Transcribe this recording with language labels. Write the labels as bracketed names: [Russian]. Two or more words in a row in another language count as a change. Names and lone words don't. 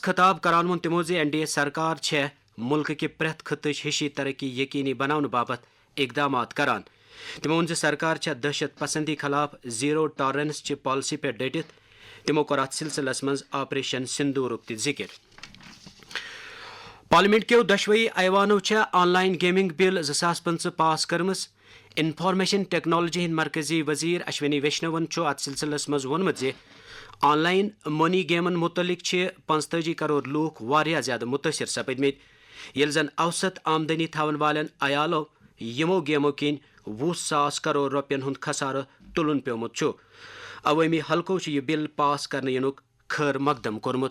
[Kashmiri] خطاب کران ووٚن تِمو زِ این ڈی اے سرکار چھےٚ مُلکہٕ کہِ پرٛٮ۪تھ خٕطٕچ ہِشی ترقی یقینی بناونہٕ باپتھ اقدامات کران تِمو ووٚن زِ سرکار چھےٚ دہشت پسندی خلاف [English] zero tolerance [Kashmiri] چہِ پالسی پٮ۪ٹھ ڈٔٹِتھ تِمو کوٚر اتھ سلسلس منٛز آپریشن سندوٗرُک تہِ ذِکر پارلیمنٹ کیو دۄشوٕیی ایوانو چھےٚ [English] online gaming bill [Kashmiri] 2015 پاس کٔرمٕژ [English] information technology [Kashmiri] ہٕنٛدۍ مرکزی وزیر اشونی ویشنون چھُ اتھ سلسلس منٛز ووٚنمُت زِ [English] online money [Kashmiri] گیمن مُتعلق چھِ 45 کرور لوٗکھ واریاہ زیادٕ مُتٲثر سپٕدمٕتۍ ییٚلہِ زن اوسط آمدنی تھاون والٮ۪ن عیالو یِمو گیمو کِنۍ 20,000 کرور رۄپین ہُنٛد خسارٕ تُلُن پیومُت چھُ عوٲمی حلقو چھُ یہِ بل پاس کرنہٕ یِنُک خٲر مقدم کوٚرمُت